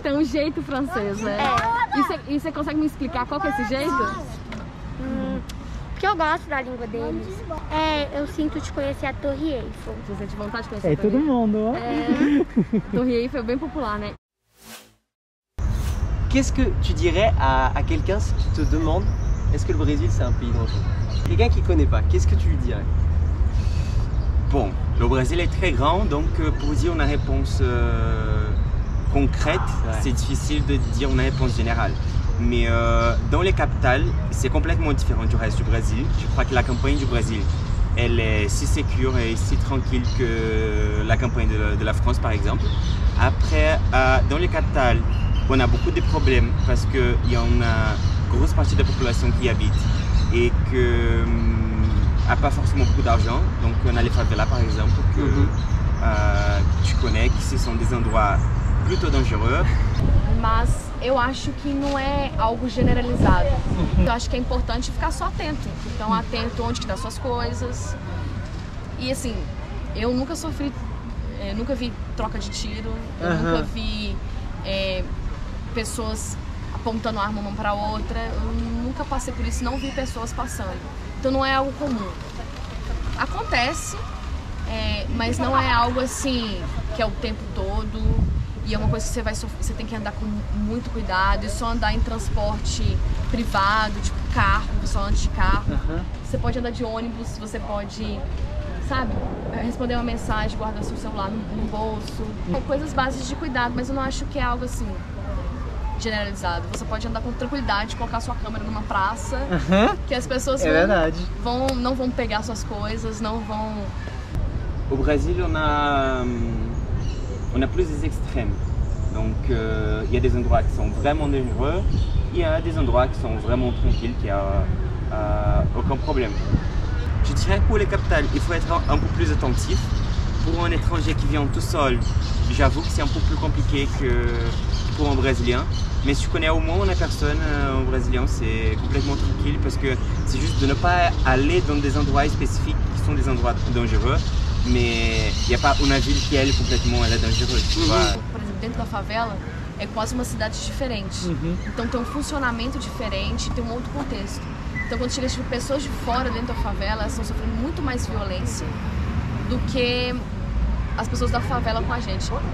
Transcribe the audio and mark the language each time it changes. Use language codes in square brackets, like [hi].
[pt] Tem um jeito francês, né? É. E você consegue me explicar qual que é esse jeito? Porque eu gosto da língua deles. Eu sinto de conhecer a Torre Eiffel. Você sente vontade de conhecer a Torre Eiffel? Todo mundo, ó. A Torre Eiffel é bem popular, né? [fr] Qu'est-ce que tu dirais à quelqu'un qui te demande est-ce que le Brésil c'est un pays dangereux? Quelqu'un qui ne connaît pas, qu'est-ce que tu lui dirais? Bon, le Brésil est très grand, donc pour dire une réponse concrète, c'est difficile de dire une réponse générale. Mais dans les capitales, c'est complètement différent du reste du Brésil. Je crois que la campagne du Brésil, elle est si sécure et si tranquille que la campagne de la France, par exemple. Après, dans les capitales, on a beaucoup de problèmes parce qu'il y a une grosse partie de la population qui y habite et que n'a pas forcément beaucoup d'argent. Donc on a les favelas par exemple que tu connais, que ce sont des endroits plutôt dangereux. [pt] Mas eu acho que não é algo generalizado. Eu acho que é importante ficar só atento. Então atento onde que tá suas coisas. E assim, eu nunca sofri, nunca vi troca de tiro, eu nunca vi pessoas apontando arma uma para outra. Eu nunca passei por isso, não vi pessoas passando. Então não é algo comum. Acontece, mas não é algo assim que é o tempo todo. E é uma coisa que você tem que andar com muito cuidado e só andar em transporte privado, tipo carro, só anda de carro. Você pode andar de ônibus, você pode, sabe, responder uma mensagem, guardar seu celular no bolso. Coisas básicas de cuidado, mas eu não acho que é algo assim generalizado. Você pode andar com tranquilidade, colocar sua câmera numa praça, que as pessoas não vão pegar suas coisas, não vão... [fr] Au Brésil, on a plus des extrêmes. Donc il y a des endroits qui sont vraiment dangereux, il y a des endroits qui sont vraiment tranquilles, qui a aucun problème. Je dirais que pour les capitales, il faut être un peu plus attentif. Pour un étranger qui vient tout seul, j'avoue que c'est un peu plus compliqué que pour un Brésilien. Mais si tu connais au moins une personne, un Brésilien, c'est complètement tranquille parce que c'est juste de ne pas aller dans des endroits spécifiques qui sont des endroits dangereux. Mais il n'y a pas uma ville que elle complètement [pt] ela é [fr] dangereuse. [pt] Por exemplo, dentro da favela é quase uma cidade diferente. Então tem um funcionamento diferente, tem um outro contexto. Então quando chega pessoas de fora dentro da favela, elas estão sofrendo muito mais violência do que as pessoas da favela com a gente.